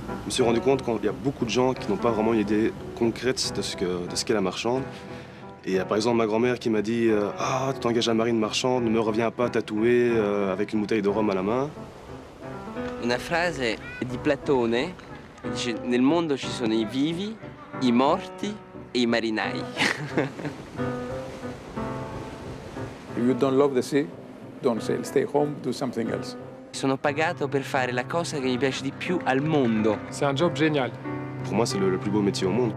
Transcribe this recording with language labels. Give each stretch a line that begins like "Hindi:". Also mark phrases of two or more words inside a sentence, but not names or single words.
French: me suis rendu compte qu'il y a beaucoup de gens qui n'ont pas vraiment une idée concrète de ce qu'est la marchande. Et par exemple, ma grand-mère qui m'a dit « Ah, tu t'engages à marine marchande, ne me reviens pas tatoué avec une bouteille de rhum à la main. »
Italian: Una frase di Platone dice: nel mondo ci sono i vivi, i morti e i marinai.
English: If you don't love the sea, don't sail. Stay home, do something else.
Italian: Sono pagato per fare la cosa che mi piace di più al mondo.
French: C'est un job génial. Pour moi, c'est le plus beau métier au monde.